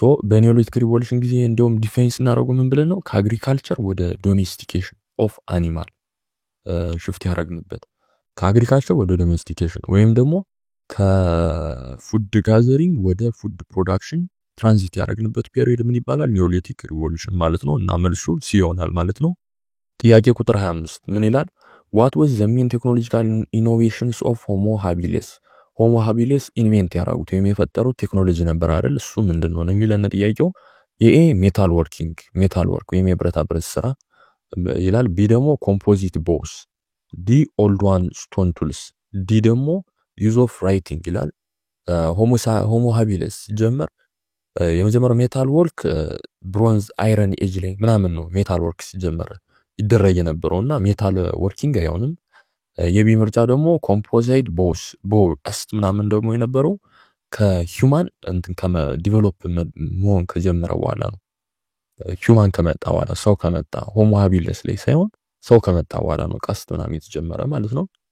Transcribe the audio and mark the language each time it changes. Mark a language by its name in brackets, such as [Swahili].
[Amharic] በኒዮሊቲክ ሪቮሉሽን ጊዜ እንደውም ዲፌንስ እናደርጉ ምን ብለን ነው ከአግሪካልቸር ወደ ዶሜስቲኬሽን ኦፍ አኒማል ሽፍት ያደረግንበት ከአግሪካልቸር ወደ ዶሜስቲኬሽን ወይም ደግሞ ከፉድ ጋዘሪንግ ወደ ፉድ ፕሮዳክሽን ትራንዚት ያደረግንበት ፔሪየድ ምን ይባላል? ኒዮሊቲክ ሪቮሉሽን ማለት ነው። እና መልሱ ሲ ይሆናል ማለት ነው። ጥያቄ ቁጥር 25 ምን ይላል? [English] what was the main technological innovations of homo habilis homo habilis [Amharic] ኢንቨንት ያደረጉት ወይም የፈጠሩት ቴክኖሎጂ ነበር አይደል? እሱ ምንድነው ነው የሚለን ጥያቄው። የኤ ሜታል ወርክ ወይም የብረታ ብረት ስራ ይላል። ቢ ደግሞ ኮምፖዚት ቦውስ፣ ዲ ኦልድ ዋን ስቶን ቱልስ፣ ዲ ደግሞ ዩዝ ኦፍ ራይቲንግ ይላል። ሆሞ ሃቢለስ ሲጀመር የመጀመሪያው ሜታል ወርክ ብሮንዝ አይረን ኤጅ ላይ ምናምን ነው ሜታል ወርክ ሲጀመር ይደረግ የነበረውና ሜታል ወርኪንግ አይሆንም። የቢ ምርጫ ደግሞ ኮምፖዛይት ቦው ቀስት ምናምን ደግሞ የነበረው ከሂውማን ዲቨሎፕ መሆን ከጀመረ በኋላ ነው። ሂውማን ከመጣ በኋላ ሰው ከመጣ ሆሞ ሃቢለስ ላይ ሳይሆን ሰው ከመጣ በኋላ ነው ቀስት ምናምን የተጀመረ ማለት ነው።